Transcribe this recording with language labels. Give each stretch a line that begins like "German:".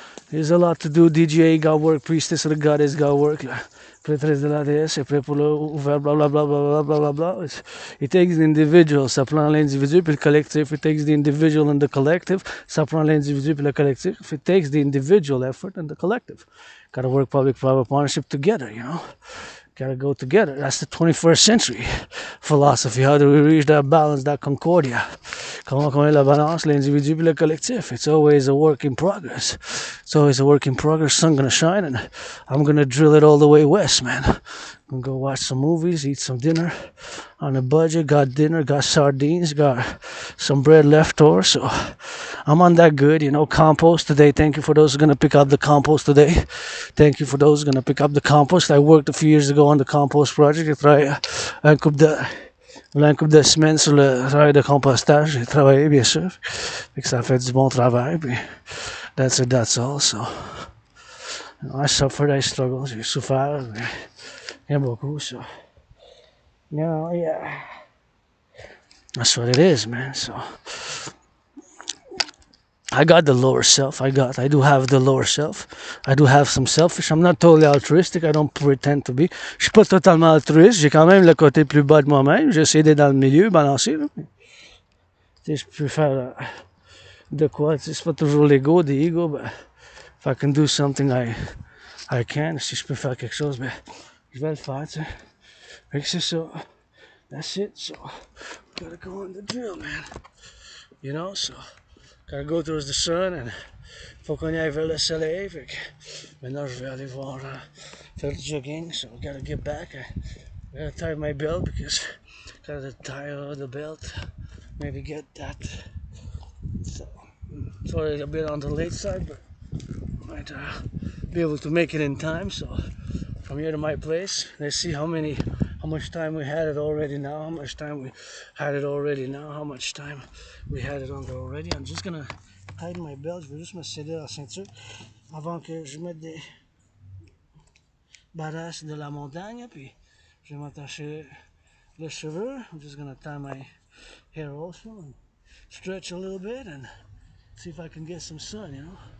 English: There's a lot to do. DJ got work, priestess of the goddess got work.
French: Prêtresse de la déesse est prêt pour le ouvert, blablabla, bla, bla, bla, bla, bla.
English: It takes the individual,
French: ça prend l'individu puis le collectif.
English: It takes the individual and the collective,
French: ça prend l'individu puis le collectif.
English: It takes the individual effort and the collective. Gotta work public-private partnership together, Gotta go together. That's the 21st century philosophy. How do we reach that balance, that concordia?
French: Comment on met la balance, l'individu puis le collectif?
English: It's always a work in progress. Sun gonna shine, and I'm gonna drill it all the way west, man. I'm gonna go watch some movies, eat some dinner on a budget. Got dinner, got sardines, got some bread left over. So I'm on that good, compost today. Thank you for those who are going to pick up the compost today. Thank you for those who are going to pick up the compost. I worked a few years ago on the compost project.
French: J'ai travaillé un couple de semaines sur le travail de compostage. J'ai travaillé, bien sûr. Fait que ça fait du bon travail.
English: Puis that's all. So, I suffered, I struggled.
French: J'ai souffert. Bien beaucoup,
English: so. Yeah. That's what it is, man. So I got the lower self. I do have the lower self. I do have some selfish. I'm not totally altruistic. I don't pretend to be.
French: Je suis pas totalement altruiste. J'ai quand même le côté plus bas de moi-même. J'essaie d'être dans le milieu, balancer. Tu sais, je peux faire de quoi. Tu sais, c'est pas toujours l'ego,
English: the ego. But if I can do something, I can.
French: Si je peux faire quelque chose, ben, je vais le faire, tu sais. Fait que c'est ça.
English: That's it. So, gotta go on the drill, man. So, gotta go towards the sun, and
French: faut qu'on y aille vers le soleil. Fait que maintenant, je vais aller faire du jogging.
English: So, gotta get back. I gotta tie my belt because gotta tie the belt. Maybe get that. So, sorry, a bit on the late side, but might be able to make it in time. So from here to my place, let's see how much time we had it already now, how much time we had it already now, how much time we had it on there already. I'm just gonna tighten my belt.
French: Je vais juste me sceller la ceinture avant que je mette des barrages de la montagne, puis je vais m'attacher les cheveux.
English: I'm just gonna tie my hair also and stretch a little bit and see if I can get some sun, you know.